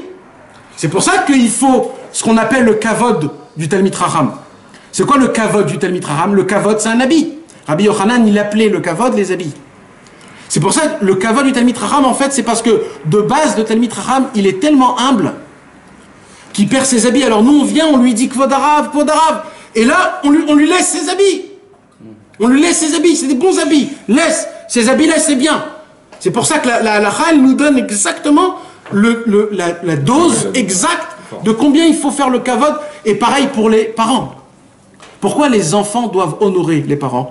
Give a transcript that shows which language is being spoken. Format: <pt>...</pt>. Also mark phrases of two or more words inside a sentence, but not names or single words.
<fr>C'est pour ça qu'il faut ce qu'on appelle le kavod du</fr> <he>תלמיד חכם.</he> <fr>C'est quoi le kavod du</fr> <he>תלמיד חכם?</he> <fr>Le kavod, c'est un habit. Rabbi Yochanan, il appelait le kavod les habits. C'est pour ça que le kavod du</fr> <he>תלמיד חכם,</he> <fr>en fait, c'est parce que de base, le</fr> <he>תלמיד חכם,</he> <fr>il est tellement humble qu'il perd ses habits. Alors nous, on vient, on lui dit</fr> <he>כבוד הרב, כבוד הרב.</he> <fr>Et là, on lui laisse ses habits. On lui laisse ses habits, c'est des bons habits. Laisse, ses habits, laisse, c'est bien. C'est pour ça que la Chal nous donne exactement la dose exacte de combien il faut faire le kavod. Et pareil pour les parents. Pourquoi les enfants doivent honorer les parents?</fr>